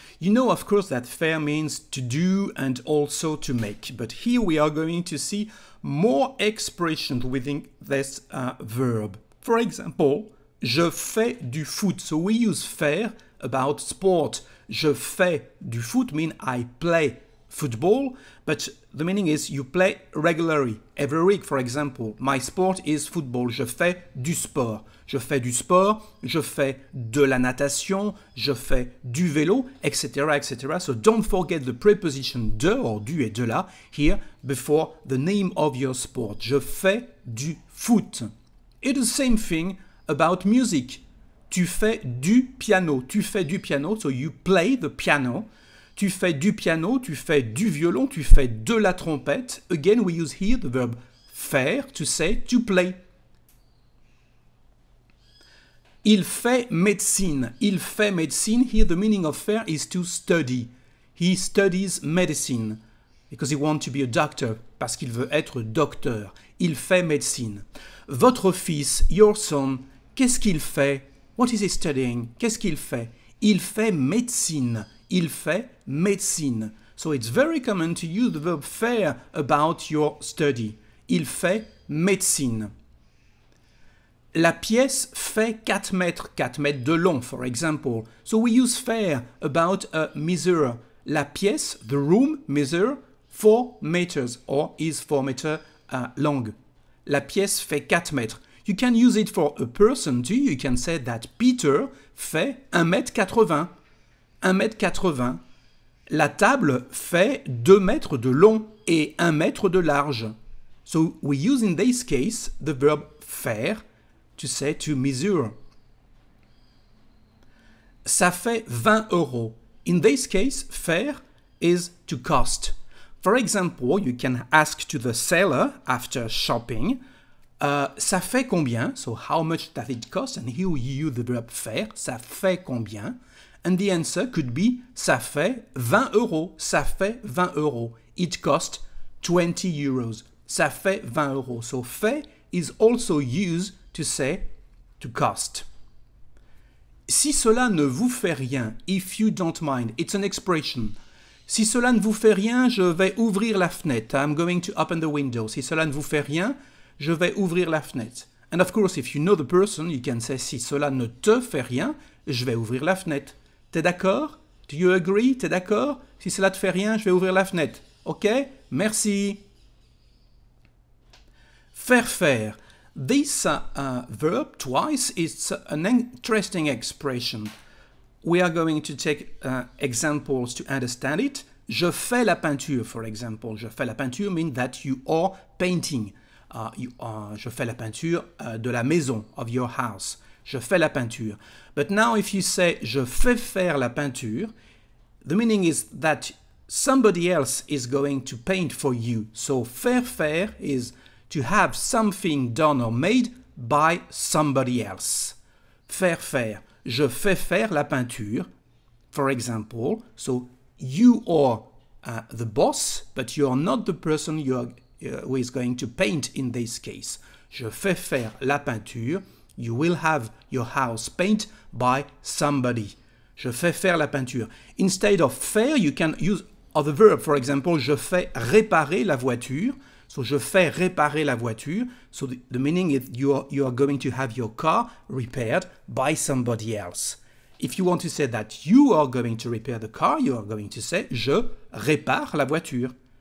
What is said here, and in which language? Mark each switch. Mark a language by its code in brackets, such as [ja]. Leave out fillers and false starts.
[en] You know, of course, that faire means to do and also to make, but here we are going to see more expressions within this verb. For example, [fr] je fais du foot. [en] So we use faire about sport. [fr] Je fais du foot [en] means I play football, but the meaning is you play regularly, every week. For example, my sport is football. [fr] Je fais du sport. Je fais du sport, je fais de la natation, je fais du vélo, etc., etc. [en] So don't forget the preposition de or du et de la here before the name of your sport. [fr] Je fais du foot. [en] It's the same thing about music. [fr] Tu fais du piano. Tu fais du piano, [en] so you play the piano. [fr] Tu fais du piano, tu fais du violon, tu fais de la trompette. [en] Again, we use here the verb faire to say to play. [fr] Il fait médecine. Il fait médecine. [en] Here the meaning of faire is to study. He studies medicine because he wants to be a doctor. [fr] Parce qu'il veut être docteur. Il fait médecine. Votre fils, [en] your son, [fr] qu'est-ce qu'il fait? [en] What is he studying? [fr] Qu'est-ce qu'il fait? Il fait médecine. Il fait médecine. [en] So it's very common to use the verb faire about your study. [fr] Il fait médecine. La pièce fait 4 mètres, 4 mètres de long, [en] for example. So we use faire about a measure. [fr] La pièce, [en] the room, measure 4 meters or is 4 meters long. [fr] La pièce fait 4 mètres. [en] You can use it for a person too. You can say that Peter [fr] fait 1m80. 1m80. La table fait 2 mètres de long et 1 mètre de large. [en] So we use in this case the verb faire to say to measure. [fr] Ça fait 20 euros. [en] In this case, faire is to cost. For example, you can ask to the seller after shopping, [fr] ça fait combien? [en] So how much does it cost? And here you use the verb faire. [fr] Ça fait combien? [en] And the answer could be [fr] ça fait 20 euros. Ça fait 20 euros. [en] It cost 20 euros. [fr] Ça fait 20 euros. [en] So fait is also used to say to cost. [fr] Si cela ne vous fait rien, [en] if you don't mind, it's an expression. [fr] Si cela ne vous fait rien, je vais ouvrir la fenêtre. [en] I'm going to open the window. [fr] Si cela ne vous fait rien, je vais ouvrir la fenêtre. [en] And of course, if you know the person, you can say [fr] si cela ne te fait rien, je vais ouvrir la fenêtre. T'es d'accord? [en] Do you agree? [fr] T'es d'accord? Si cela te fait rien, je vais ouvrir la fenêtre. Ok? Merci. Faire faire. [en] This verb twice is an interesting expression. We are going to take examples to understand it. [fr] Je fais la peinture, [en] for example. [fr] Je fais la peinture [en] means that you are painting. [fr] Je fais la peinture de la maison, [en] of your house. [fr] Je fais la peinture. [en] But now if you say [fr] je fais faire la peinture, [en] the meaning is that somebody else is going to paint for you. So faire faire is to have something done or made by somebody else. [fr] Faire faire. Je fais faire la peinture, for example. [en] So you are the boss, but you are not the person who is going to paint in this case. [fr] Je fais faire la peinture. [en] You will have your house painted by somebody. [fr] Je fais faire la peinture. [en] Instead of faire, you can use other verb. [fr] For example, je fais réparer la voiture. So, je fais réparer la voiture. [en] So, the meaning is you are going to have your car repaired by somebody else. If you want to say that you are going to repair the car, you are going to say [fr] je répare la voiture.